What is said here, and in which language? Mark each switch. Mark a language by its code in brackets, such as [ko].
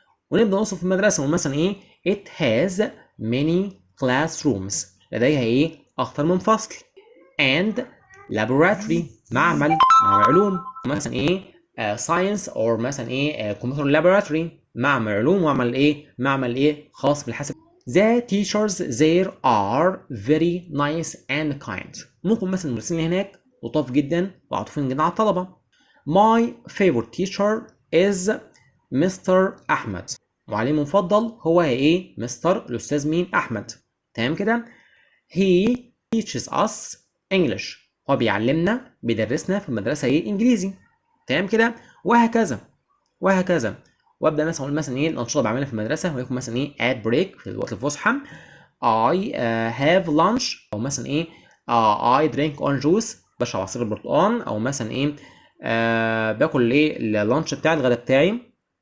[ar] ونبدأ نوصف المدرسة ونقول مثلا ايه [en] it has many classrooms. [ar] لديها ايه أكتر من فصل. [en] and laboratory. [ar] معمل علوم. مثلا ايه [en] science or مثلا ايه computer laboratory. [ar] معمل علوم معمل ايه خاص بالحاسب. [en] The teachers there are very nice and kind. [ar] ممكن مثلا المدرسين اللي هناك لطاف جدا وعاطفين جدا على الطلبة. [en] My favorite teacher is mister أحمد. [ar] معلمي المفضل هو ايه مستر الأستاذ مين أحمد. تمام كده. [en] He teaches us English. [ar] هو بيدرسنا في المدرسة ايه انجليزي. تمام كده. وهكذا. وابدا مثلا اقول مثلا ايه الانشطه اللي بعملها في المدرسه، وليكن مثلا ايه [en] at break [ar] في الوقت الفسحه [en] I have lunch. [ar] او مثلا ايه [en] I drink orange juice. [ar] بشرب عصير البرتقال. او مثلا ايه باكل ايه اللانش بتاعي الغداء بتاعي.